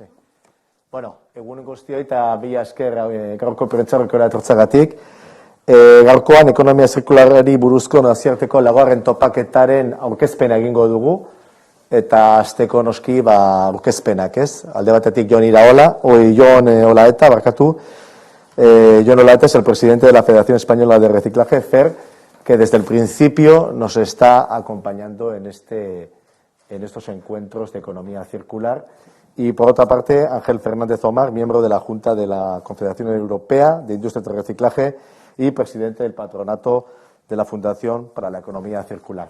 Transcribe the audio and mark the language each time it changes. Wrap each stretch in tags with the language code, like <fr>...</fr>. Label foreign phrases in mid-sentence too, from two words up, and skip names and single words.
<eu>Bueno, egun guztioi eta mila esker gaurko prentsaurrekora etortzeagatik. Gaurkoan ekonomia zirkularrari buruzko nazioarteko laugarren topaketaren aurkezpena egingo dugu eta hasteko noski aurkezpenak, ez? Alde batetik</eu> <es>Jon Olaeta, Jon Olaeta es el presidente de la Federación Española de Reciclaje, FER, que desde el principio nos está acompañando en estos encuentros de economía circular. Y por otra parte, Ángel Fernández Omar, miembro de la Junta de la Confederación Europea de Industria de Reciclaje y presidente del patronato de la Fundación para la Economía Circular.</es>